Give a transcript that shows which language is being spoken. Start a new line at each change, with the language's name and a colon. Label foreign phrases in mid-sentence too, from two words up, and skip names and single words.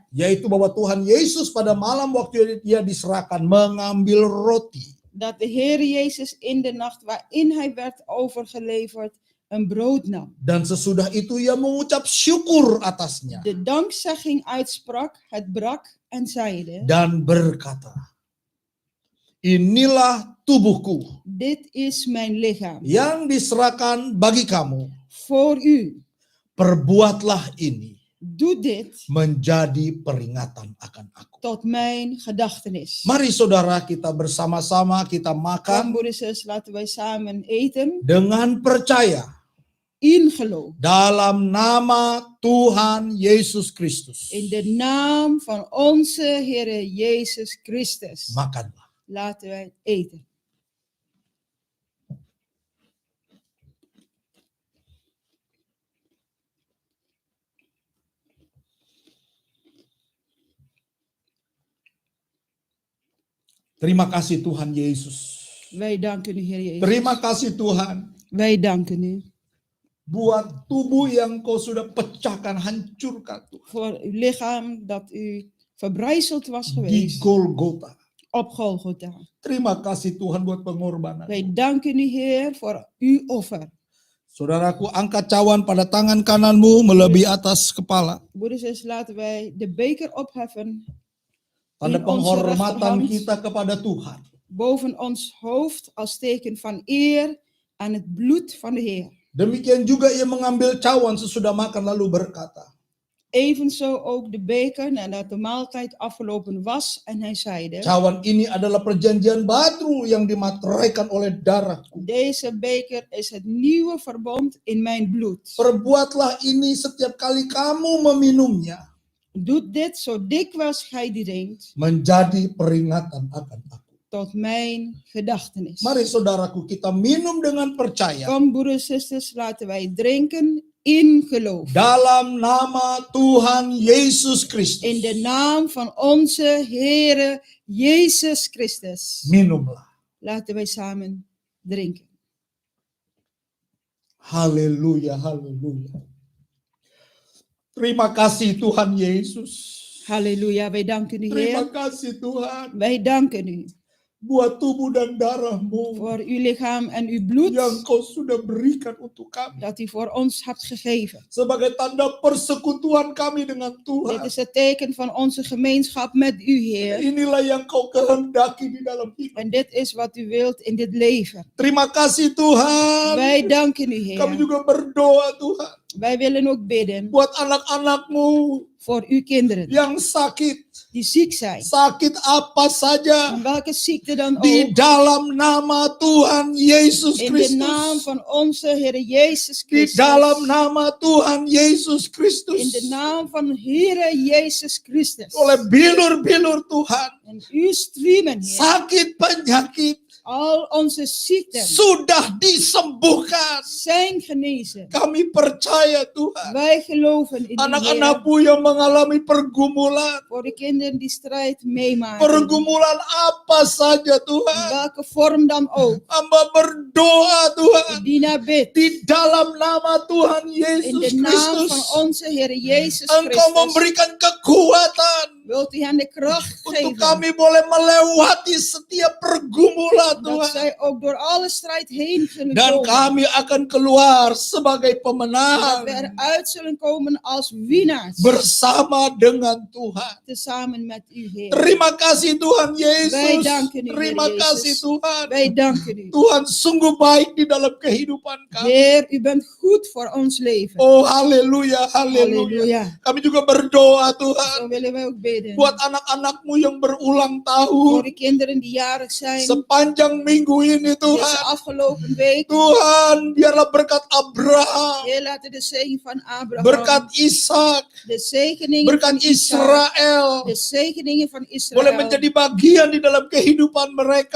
Indonesian: Yaitu bahwa Tuhan Yesus pada malam waktu dia diserahkan mengambil roti.
Dutch: Dat de Heer Jezus in de nacht waarin hij werd overgeleverd een brood nam.
Indonesian: Dan sesudah itu ia mengucap syukur atasnya.
Dutch: De dankzegging uitsprak, het brak en zeide:
Indonesian: Dan berkata, inilah tubuhku
Dutch: Dit is mijn lichaam
Indonesian: yang diserahkan bagi kamu.
Dutch: voor u.
Indonesian: Perbuatlah ini
Dutch: Doe dit
Indonesian: menjadi peringatan akan aku.
Dutch: tot mijn gedachtenis.
Indonesian: Mari saudara kita bersama-sama kita
Dutch: Kom,
Indonesian: makan
Dutch: broeders en zusters, laten wij samen eten
Indonesian: dengan percaya
Dutch: in geloof.
Indonesian: dalam nama Tuhan Yesus Kristus.
Dutch: In de naam van onze Heer Jezus Christus.
Indonesian: Makanlah.
Dutch: Laten wij eten.
Indonesian: Terima kasih Tuhan Yesus.
Dutch: Wij danken u, Heer Jezus.
Indonesian: Terima kasih Tuhan
Dutch: Wij danken u
Indonesian: buat tubuh yang kau sudah pecahkan, hancurkan Tuhan.
Dutch: voor uw lichaam dat u verbrijzeld was
Indonesian: Di
Dutch: geweest
Indonesian: Golgota.
Dutch: op Golgotha.
Indonesian: Terima kasih Tuhan buat pengorbanan.
Dutch: Wij danken u, Heer, voor uw offer.
Indonesian: Saudaraku, angkat cawan pada tangan kananmu melebihi atas kepala.
Dutch: Broeders en zusters, laten wij de beker opheffen
Indonesian: Tanda
Dutch: in onze
Indonesian: penghormatan
Dutch: rechterhand
Indonesian: kita kepada Tuhan.
Dutch: boven ons hoofd als teken van eer aan het bloed van de Heer.
Indonesian: Demikian juga ia mengambil cawan sesudah makan lalu berkata,
Dutch: Evenzo ook de beker nadat de maaltijd afgelopen was en hij zeide:
Indonesian: cawan ini adalah perjanjian baru yang dimateraikan oleh darahku.
Dutch: Deze beker is het nieuwe verbond in mijn bloed.
Indonesian: Perbuatlah ini setiap kali kamu meminumnya
Dutch: Doe dit zo dikwijls gij die drinkt,
Indonesian: menjadi peringatan akan aku.
Dutch: tot mijn gedachtenis.
Indonesian: Mari saudaraku kita minum dengan percaya
Dutch: Kom, broeders en zusters, laten wij drinken in geloof.
Indonesian: dalam nama Tuhan Yesus Kristus.
Dutch: In de naam van onze Heere Jezus Christus.
Indonesian: Minumlah.
Dutch: Laten wij samen drinken.
Indonesian: Haleluya, haleluya. Terima kasih Tuhan Yesus.
Dutch: Halleluja, wij danken u,
Indonesian: Terima
Dutch: Heer.
Indonesian: kasih Tuhan
Dutch: Wij danken u
Indonesian: buat tubuh dan darahmu
Dutch: voor uw lichaam en uw bloed
Indonesian: yang kau sudah berikan untuk kami.
Dutch: dat u voor ons hebt gegeven.
Indonesian: Sebagai tanda persekutuan kami dengan
Dutch: Dit
Indonesian: Tuhan.
Dutch: is het teken van onze gemeenschap met u, Heer.
Indonesian: Inilah yang kau kehendaki di dalam hidup.
Dutch: En dit is wat u wilt in dit leven.
Indonesian: Terima kasih Tuhan.
Dutch: Wij danken u,
Indonesian: Kami
Dutch: Heer.
Indonesian: juga berdoa Tuhan.
Dutch: Wij willen ook bidden
Indonesian: Buat anak-anakmu
Dutch: voor uw kinderen
Indonesian: yang sakit.
Dutch: die ziek zijn.
Indonesian: Sakit apa saja.
Dutch: En welke ziekte dan
Indonesian: Di
Dutch: ook.
Indonesian: dalam nama Tuhan Yesus
Dutch: In de naam
Indonesian: Kristus.
Dutch: van onze Heer Jezus
Indonesian: Di
Dutch: Christus.
Indonesian: dalam nama Tuhan Yesus Kristus.
Dutch: In de naam van Heer Jezus Christus.
Indonesian: Oleh bilur-bilur Tuhan.
Dutch: En uw striemen, Heer.
Indonesian: Sakit penyakit
Dutch: Al onze ziekten
Indonesian: sudah disembuhkan.
Dutch: zijn genezen.
Indonesian: Kami percaya Tuhan.
Dutch: Wij geloven in u, Heer.
Indonesian: Anak-anakmu yang mengalami pergumulan.
Dutch: Voor de kinderen die strijd meemaken.
Indonesian: Pergumulan apa saja Tuhan.
Dutch: Welke vorm dan ook.
Indonesian: Hamba berdoa Tuhan.
Dutch: Die naar bidt.
Indonesian: Di dalam nama Tuhan
Dutch: In
Indonesian: Yesus
Dutch: de naam
Indonesian: Kristus.
Dutch: van onze Heer Jezus
Indonesian: Engkau
Dutch: Christus.
Indonesian: memberikan kekuatan.
Dutch: Wilt u hen de kracht
Indonesian: Untuk
Dutch: geven.
Indonesian: kami boleh melewati setiap pergumulan
Dutch: Dat
Indonesian: Tuhan.
Dutch: zij ook door alle strijd heen zullen
Indonesian: Dan
Dutch: komen.
Indonesian: kami akan keluar sebagai
Dutch: Dat we
Indonesian: pemenang.
Dutch: eruit zullen komen als winnaars.
Indonesian: Bersama dengan Tuhan.
Dutch: Tezamen met u, Heer.
Indonesian: Terima kasih Tuhan
Dutch: Wij
Indonesian: Yesus.
Dutch: danken u,
Indonesian: Terima
Dutch: Heer
Indonesian: kasih
Dutch: Jezus.
Indonesian: Tuhan.
Dutch: Wij danken u.
Indonesian: Tuhan sungguh baik di dalam kehidupan kami.
Dutch: Heer, u bent goed voor ons leven.
Indonesian: Oh haleluya, haleluya.
Dutch: Halleluja.
Indonesian: Kami juga berdoa Tuhan.
Dutch: Zo willen wij ook bidden. bidden.
Indonesian: Buat anak-anakmu yang berulang
Dutch: Voor
Indonesian: tahun.
Dutch: de kinderen die jarig zijn.
Indonesian: Sepanjang minggu ini
Dutch: Deze
Indonesian: Tuhan.
Dutch: afgelopen week.
Indonesian: Tuhan, biarlah berkat Abraham,
Dutch: Heer, laat de zegen van Abraham.
Indonesian: berkat Ishak,
Dutch: De zegeningen
Indonesian: berkat
Dutch: van Isaac.
Indonesian: Israel
Dutch: De zegeningen van Israël.
Indonesian: boleh menjadi bagian di dalam kehidupan mereka